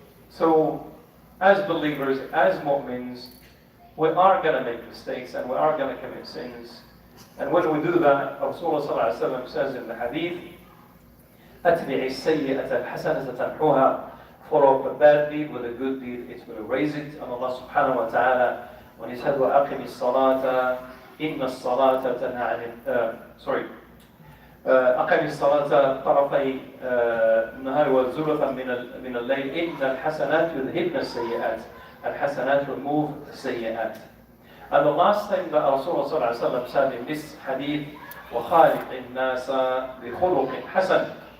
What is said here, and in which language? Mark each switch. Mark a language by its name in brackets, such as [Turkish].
[English] So as believers, as mu'mins, we are going to make mistakes and we are going to commit sins, and when we do that, Rasulullah sallallahu alaihi wasallam says in the hadith, [Arabic] أتبع السيئة الحسنة تمحوها. [English] Follow up a bad deed with a good deed, it will erase it. And Allah subhanahu wa ta'ala, when he said, [Arabic] وَأَقِمِ الصَّلَاةَ إِنَّ الصَّلَاةَ تَنْهَى عَنِ أقم الصلاة طرفي النهار وزلفا من الليل إن الحسنات يذهبن السيئات. الحسنات [English] remove [Arabic] السيئات. [English] And the last thing that Rasulullah sallallahu alaihi wasallam said in this hadith, [Arabic] وَخَالِقِ النَّاسَ بِخُلُقٍ حَسَنٍ.